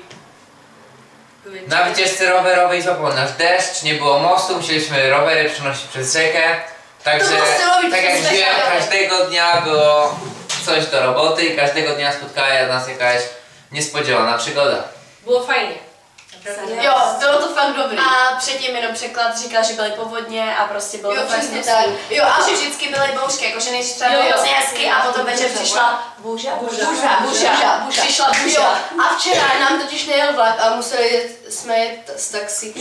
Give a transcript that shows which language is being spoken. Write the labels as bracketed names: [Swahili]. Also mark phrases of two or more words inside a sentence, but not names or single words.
[Polish] Na wycieczce rowerowej złapał nas deszcz, nie było mostu, musieliśmy rowery przenosić przez rzekę. Także, To było stylowi tak jak przez wiem, rzekę. każdego dnia było coś do roboty i każdego dnia spotkała nas jakaś niespodziewana przygoda. Było fajnie. Naprawdę. [Czech] Jo, bylo to fakt dobrý. A předtím jenom překlad říkal, že byly povodně a prostě bylo Jo, to fakt přesně hnusný. tak. Jo, A a že vždycky byly bouřky, jakože nejdřív třeba Jo, bylo jo. hrozně hezky a potom večer přišla Burža. burža. Přišla Jo, burža. a včera nám totiž nejel vlak a jsme jet s taxíkem.